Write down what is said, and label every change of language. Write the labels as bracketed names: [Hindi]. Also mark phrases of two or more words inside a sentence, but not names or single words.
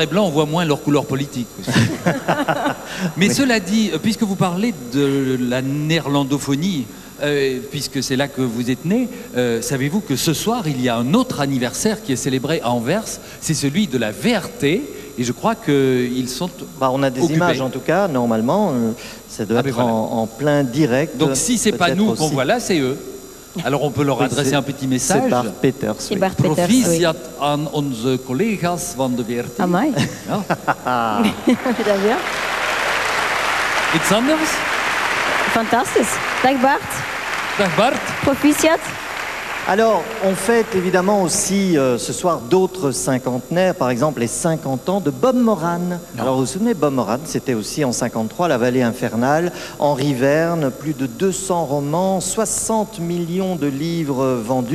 [French] noir et blanc, on voit moins leur couleur politique aussi. Mais cela dit, puisque vous parlez de la néerlandophonie, puisque c'est là que vous êtes né, savez-vous que ce soir, il y a un autre anniversaire qui est célébré à Anvers, c'est celui de la VRT, et je crois qu'ils sont Bah, on a des occupés. images en tout cas, normalement, ça doit Ah, ben être voilà. en plein direct. Donc si c'est pas peut-être nous qu'on aussi. voit là, c'est eux. Alors on peut leur Oui, adresser c'est- un petit message. C'est Bart Peters. C'est oui. Bart Peters, oui. [Dutch] Proficiat aan onze collega's van de VRT. Ah, my. Ja. Wieder bien. Iets anders? Fantastisch. Dag Bart. Dag Bart. Proficiat. [French] Alors, on fête évidemment aussi ce soir d'autres cinquantenaires, par exemple les 50 ans de Bob Moran. Alors, vous vous souvenez, Bob Moran, c'était aussi en 53, La Vallée Infernale, Henri Verne, plus de 200 romans, 60 millions de livres vendus.